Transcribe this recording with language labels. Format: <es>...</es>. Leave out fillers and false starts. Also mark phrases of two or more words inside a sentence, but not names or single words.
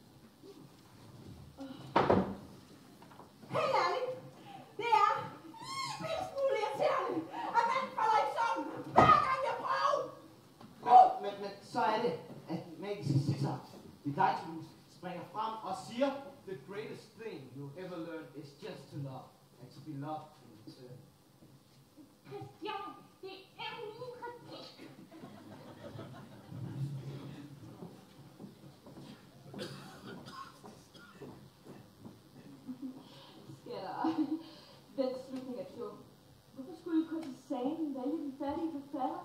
<da>Helt ærligt, det er en smule irriterende, at man falder i søvn, hver gang jeg prøver. Men så er det, at den magiske sitar, det er dig, Toulouse, springer frem og siger,</da> <en>the greatest thing you'll ever learn is just to love, and to be loved in return.</en> <da>Christian, det er min kritik. Skatter. Den slutning er klog. Hvorfor skulle kurtisanen vælge den fattige forfatter?</da>